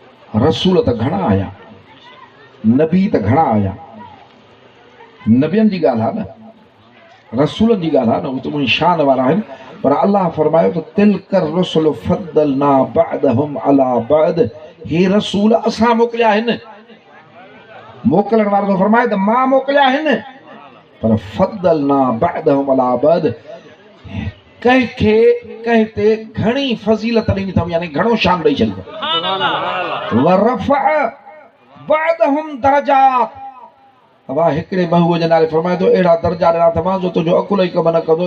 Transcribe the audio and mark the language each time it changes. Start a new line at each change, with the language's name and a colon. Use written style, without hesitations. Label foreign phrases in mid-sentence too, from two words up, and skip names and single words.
Sindhi: रसूल त घणा आया, नबी त घणा आया, नबियनि जी ॻाल्हि आहे न, रसूलनि जी ॻाल्हि आहे न, उहे त उन शान वारा आहिनि। पर अल्लाह फरमायो त
Arabic: تلك الرسل فضلنا بعضهم على بعض,
Sindhi: हे रसूल असां मोकिलिया आहिनि। मोकिलण वारो तो फरमाए त मां मोकिलिया आहिनि, पर
Arabic: فضلنا بعضهم على بعض,
Sindhi: कंहिंखे कंहिं ते घणी फज़ीलत ॾिनी अथऊं, यानी घणो शान ॾेई छॾियो।
Arabic: ورفع بعضهم درجات,
Sindhi: अवा हिकिड़े महबूब जे नाले फरमाए थो अहिड़ा दर्जा ॾिना अथमां जो तुंहिंजो अकुल ई कम न कंदो।